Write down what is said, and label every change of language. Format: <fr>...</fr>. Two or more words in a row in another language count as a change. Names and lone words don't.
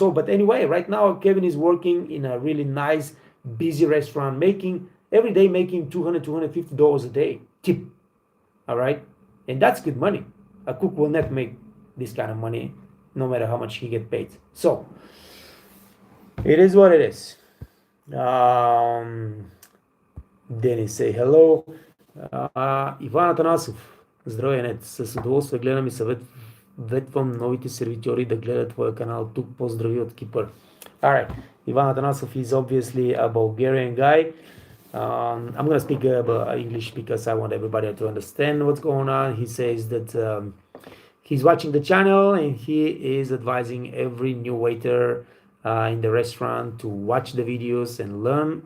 <en>So, but anyway, right now Kevin is working in a really nice, busy restaurant, making every day making $200-$250 a day tip. All right, and that's good money. A cook will not make this kind of money, no matter how much he get paid. So it is what it is. Денис, say hello.</en> <bg>Иван Атанасов, здравей, нет. С удоволствие гледам и съветвам новите сервитьори да гледат твоя канал. Тук поздрави от Кипър.</bg> <en>Alright, Ivan Atanasov is obviously a Bulgarian guy. I'm going to speak English because I want everybody to understand what's going on. He says that he's watching the channel and he is advising every new waiter in the restaurant to watch the videos and learn.</en>